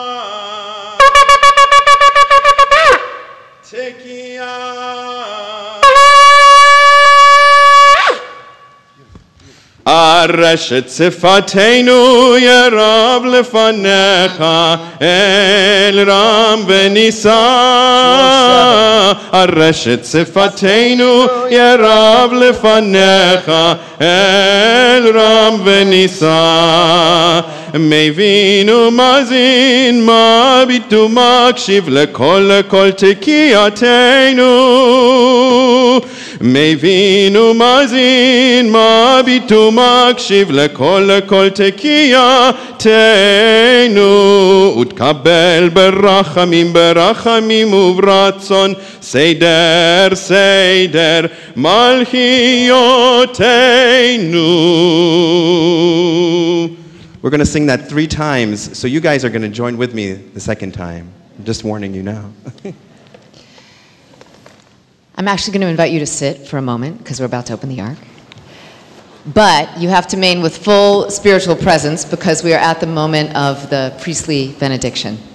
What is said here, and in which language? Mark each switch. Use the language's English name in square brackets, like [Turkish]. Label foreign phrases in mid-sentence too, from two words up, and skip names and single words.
[Hebrew] ארשת שפתינו יערב לפניך אל רם ונשא. ארשת שפתינו יערב לפניך אל רם ונשא. מבין מאזין מביט ומקשיב לקול תקיעתנו. מבין מאזין מביט ומקשיב לקול תקיעתנו. ותקבל ברחמים וברצון סדר מלכיותינו. [English] We're going to sing that 3 times, so you guys are going to join with me the second time. I'm just warning you now. I'm actually going to invite you to sit for a moment because we're about to open the ark. But you have to remain with full spiritual presence because we are at the moment of the priestly benediction.